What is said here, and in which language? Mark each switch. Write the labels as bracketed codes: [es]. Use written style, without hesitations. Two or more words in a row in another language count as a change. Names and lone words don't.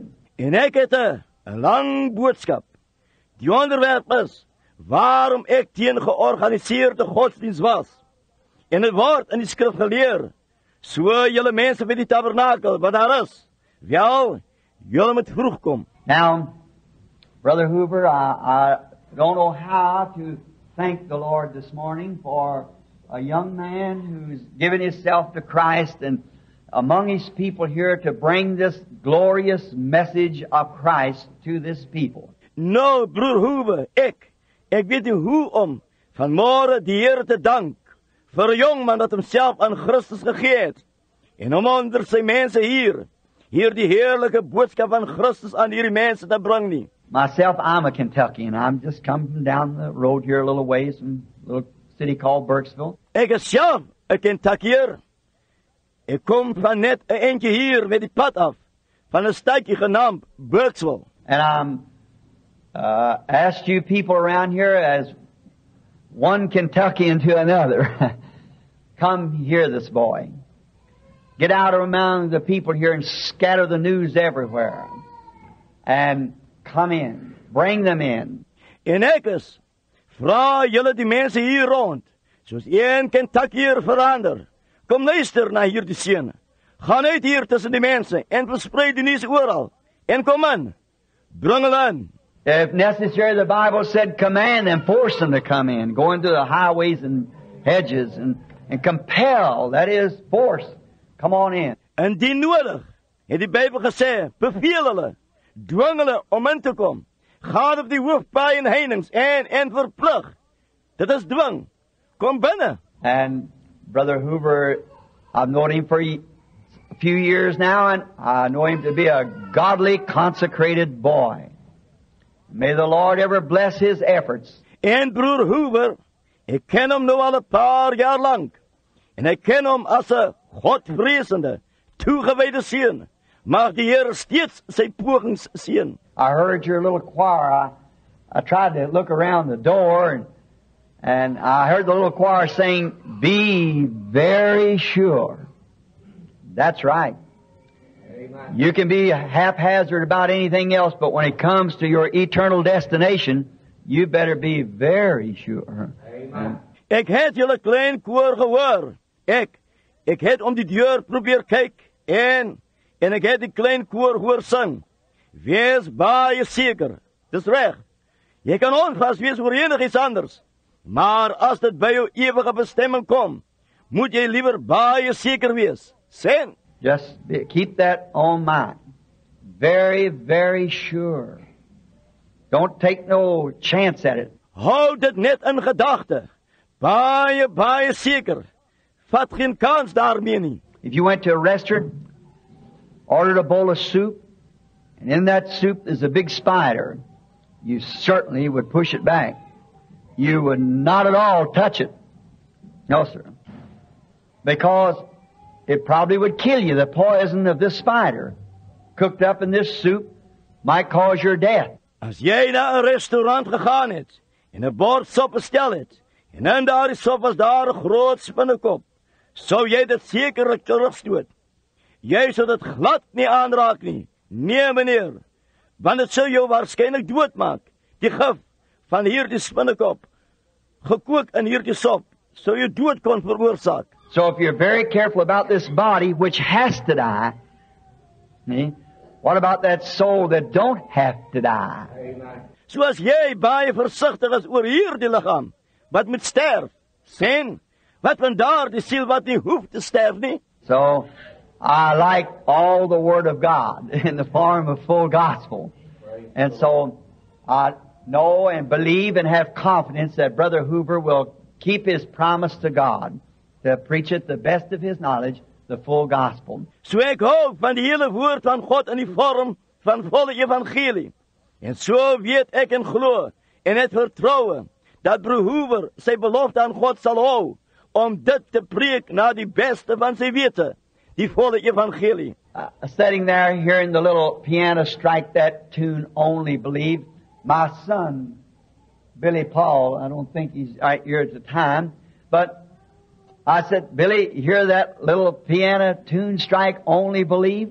[af] En ek het 'n lang boodskap. Die onderwerp is waarom ek teen georganiseerde godsdienst was. En het word in die skrif geleer, so julle mense by die tabernakel, wat daar is, wel, julle moet vroeg kom. [en] Now, Brother Hoover, I don't know how to thank the Lord this morning for a young man who's given himself to Christ and among his people here to bring this glorious message of Christ to this people. [af] Nou, broer Hoover, ek weet nie hoe om vanmôre die Here te dank vir 'n jong man dat homself aan Christus gegee het en om onder sy mense hier die heerlike boodskap van Christus aan hierdie mense te bring nie. [en] Myself, I'm a Kentuckian. I'm just come from down the road here a little ways from a little city called Burkesville. [af] Ek is self 'n Kentuckier. Ek kom van net 'n eentjie hier met die pad af, van 'n stadjie genaamd Burkesville. [en] And I'm asked you people around here as one Kentuckian to another, come hear this boy. Get out among the people here and scatter the news everywhere. And come in. Bring them in. [af] En ek is, vra julle die mense hier rond, soos een Kentuckier verander. Kom luister na hierdie seun. Gaan uit hier tussen die mense en versprei die nuus oral. En kom in. Bring hulle in. [en] If necessary, the Bible said command them, force them to come in. Go into the highways and hedges and compel, that is, force. Come on in. [af] Indien nodig, het die Bybel gesê, beveel hulle, dwing hulle om in te kom. Gaan op die hoofpaaie en heininge en verplig. Dit is dwing. Kom binne. [en] And Brother Hoover, I've known him for a few years now, and I know him to be a godly, consecrated boy. May the Lord ever bless his efforts. [af] En broer Hoover, ek ken hom nou al 'n paar jaar lank. En ek ken hom as 'n godvreesende, toegewyde seun. Mag die Here steeds sy pogings seën. [en] I heard your little choir. I tried to look around the door and I heard the little choir saying, be very sure. That's right. Amen. You can be haphazard about anything else, but when it comes to your eternal destination, you better be very sure. Amen. [af] Ek het julle klein koor gehoor. Ek het om die deur probeer kyk en ek het die klein koor hoor sing. Wees baie seker. Dis reg. Jy kan onvas wees oor enigiets anders. Maar as dit by jou ewige bestemming kom, moet jy liewer baie seker wees. Sien? [en] Just keep that on mind. Very, very sure. Don't take no chance at it. [af] Houd dit net in gedagte. Baie seker. Vat geen kans daarmee nie. [en] If you went to a restaurant, ordered a bowl of soup, and in that soup is a big spider, you certainly would push it back. You would not at all touch it. No, sir. Because it probably would kill you. The poison of this spider cooked up in this soup might cause your death. [af] As jy na 'n restaurant gegaan het en 'n bord sop bestel het en in daardie sop was daar 'n groot spinnekop, sou jy dit sekerlik terugstoot. Jy sou dit glad nie aanraak nie. Nee, meneer. Want dit sou jou waarskynlik doodmaak. Die gif van hierdie spinnekop, gekook in hierdie sop, sou jou dood kon veroorsaak. [en] So if you're very careful about this body, which has to die, what about that soul that don't have to die? [af] So as jy baie versigtig is oor hierdie liggaam, wat moet sterf, sien, wat van daardie siel wat nie hoef te sterf nie? [en] So, I like all the Word of God in the form of full gospel. And so, I know and believe and have confidence that Brother Hoover will keep his promise to God to preach it the best of his knowledge, the full gospel. [af] So ek hou van die hele woord van God in die vorm van volle evangelie. En so weet ek en glo en het vertroue dat Broer Hoover sy belofte aan God sal hou om dit te preek na die beste van sy wete, die volle evangelie. [en] Sitting there hearing the little piano strike that tune, Only Believe, my son, Billy Paul, I don't think he's right here at the time, but I said, Billy, hear that little piano tune strike, Only Believe?